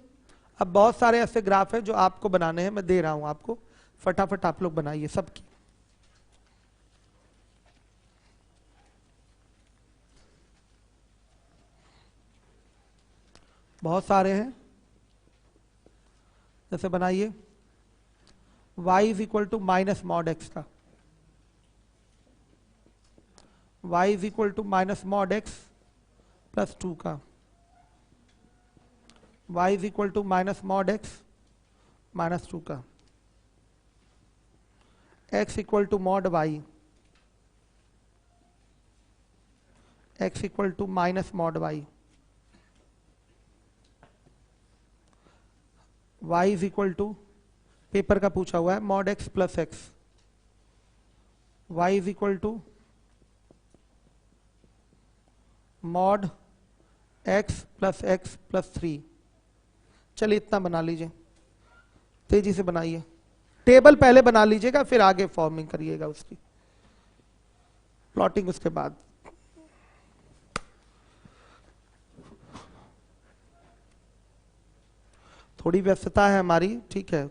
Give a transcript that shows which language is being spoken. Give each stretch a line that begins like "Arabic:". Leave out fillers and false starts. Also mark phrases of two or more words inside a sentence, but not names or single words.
Hindi: अब बहुत सारे ऐसे ग्राफ हैं जो आपको बनाने हैं, मैं दे रहा हूं आपको, फटाफट आप लोग बनाइए सबकी। बहुत सारे हैं, जैसे बनाइए y = -mod x का, y = -mod x + 2 का, y = -mod x -2 का, x = mod y, x = -mod y, y = पेपर का पूछा हुआ है mod x + x, y = mod x + x + 3। चलिए इतना बना लीजिए, तेजी से बनाइए। टेबल पहले बना लीजिएगा, फिर आगे फॉर्मिंग करिएगा उसकी, प्लॉटिंग उसके बाद। थोड़ी व्यस्तता है हमारी, ठीक है।